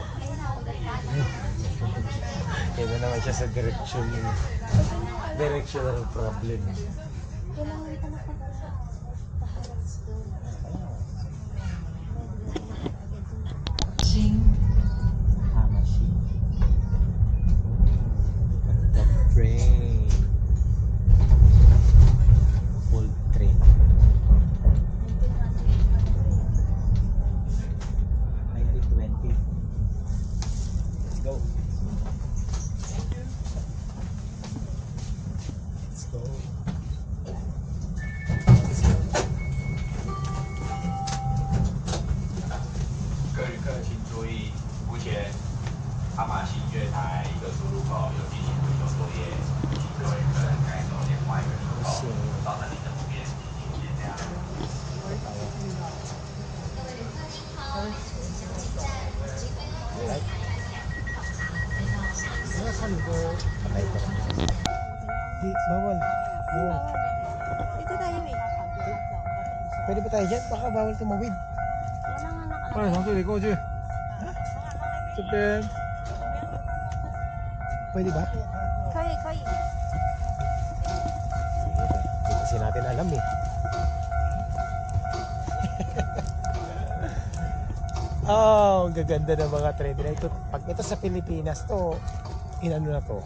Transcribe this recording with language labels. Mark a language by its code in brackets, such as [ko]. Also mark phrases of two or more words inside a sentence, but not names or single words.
[tl] Kaya na naman siya sa directional problem. Kailangan pa nakaharap doon. Hamashi. [en] The train. Full train. 1920. Let's go. Let's go. Let's go. [zh] 各旅客请注意，目前哈马星月台一个出入口有进行维修作业，请各位客人改走另外一个出口，造成您的不便，请见谅。 [en] Alright. [tl] Nasaan ko? Patay ko. Di, bawal. Oo. Dito tayo eh. Pwede ba tayo dyan? Baka bawal tumawid. Wala nga [zh] 快点从这里过去。这边 [tl] Pwede ba? Kaya. Hindi kasi natin alam eh. Oh, ang gaganda ng mga train na ito. Pag ito sa Pilipinas to, inano na to?